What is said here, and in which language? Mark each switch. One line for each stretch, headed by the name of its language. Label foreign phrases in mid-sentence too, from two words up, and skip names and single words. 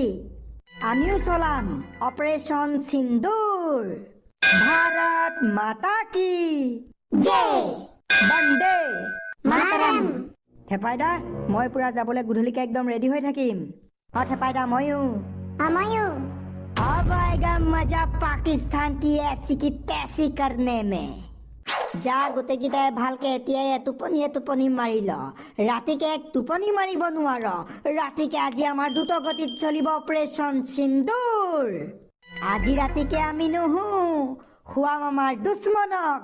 Assamese: আমিও চলাম অপাৰেশ্যন সিন্দুৰ।
Hindi: भारत माता की জয় বন্দে মাতৰম।
Assamese: থেপাইদা, মই পুৰা যাবলৈ গধূলিকে একদম ৰেডি হৈ থাকিম। থেপাইদা ময়ো। ময়ো।
Hindi: अब आएगा मजा पाकिस्तान की ऐसी की तैसी करने में।
Assamese: যা গোটেইকেইটাই ভালকে এতিয়াই টোপনি মাৰি ল। ৰাতিকে এক টোপনি মাৰিব নোৱাৰ। ৰাতিকে আজি আমাৰ দ্ৰুত গতিত চলিব অপাৰেশ্যন সিন্দুৰ। আজি ৰাতিকে আমি নুহো, খুৱাম আমাৰ দুশ্মনক।